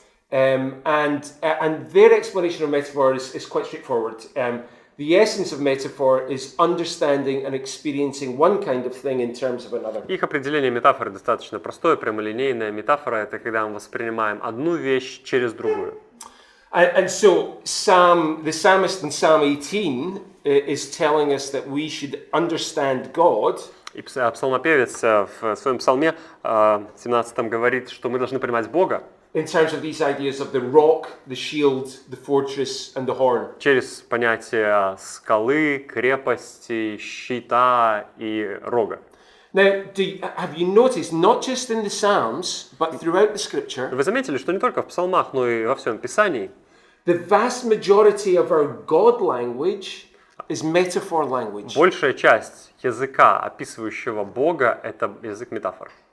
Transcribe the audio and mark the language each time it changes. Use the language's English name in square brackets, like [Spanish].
[English] And their explanation of metaphor is quite straightforward. The essence of metaphor is understanding and experiencing one kind of thing in terms of another. [Russian] Их определение метафоры достаточно простое, прямолинейное. Метафора — это когда мы воспринимаем одну вещь через другую. [English] And so the psalmist in Psalm 18 is telling us that we should understand God. [Russian] И псалмопевец в своем псалме 17 говорит, что мы должны понимать Бога. [English] In terms of these ideas of the rock, the shield, the fortress, and the horn. [Russian] Через понятие скалы, крепости, щита и рога. [English] Now, have you noticed, not just in the Psalms, but throughout the Scripture, [Russian] Вы заметили, что не только в псалмах, но и во всем Писании [English] the vast majority of our God language is metaphor language. [Russian] большая часть языка, описывающего Бога, это язык метафор.